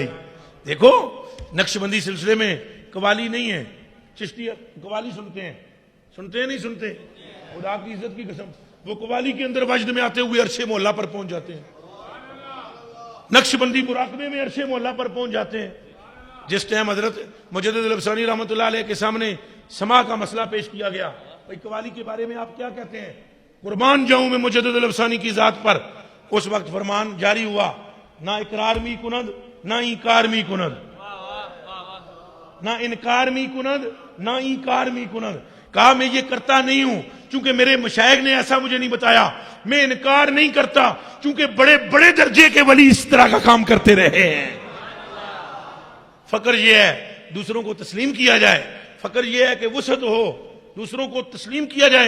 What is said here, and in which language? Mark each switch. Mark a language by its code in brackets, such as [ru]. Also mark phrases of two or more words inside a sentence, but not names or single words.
[ur] دیکھو نقشبندی سلسلے میں قوالی نہیں ہے, چشتی قوالی سنتے ہیں, سنتے ہیں نہیں سنتے, خدا کی عزت کی قسم وہ قوالی کے اندر وجد میں آتے ہوئے عرش مولا پر پہنچ جاتے ہیں, نقشبندی مراقبے میں عرش مولا پر پہنچ جاتے ہیں. جس ٹائم حضرت مجدد الافسانی رحمۃ اللہ علیہ کے سامنے سما کا مسئلہ پیش کیا گیا, بھائی قوالی کے بارے میں آپ کیا کہتے ہیں, قربان جاؤں میں مجدد الافسانی کی ذات پر. اس وقت فرمان جاری ہوا [fa] نہ اقرار می کند نہ انکار می کند, نہ انکار می کند نہ انکار می کند. [ur] کہا میں یہ کرتا نہیں ہوں چونکہ میرے مشائخ نے ایسا مجھے نہیں بتایا, میں انکار نہیں کرتا چونکہ بڑے بڑے درجے کے ولی اس طرح کا کام کرتے رہے ہیں. فقر یہ ہے دوسروں کو تسلیم کیا جائے, فقر یہ ہے کہ وسعت ہو, دوسروں کو تسلیم کیا جائے.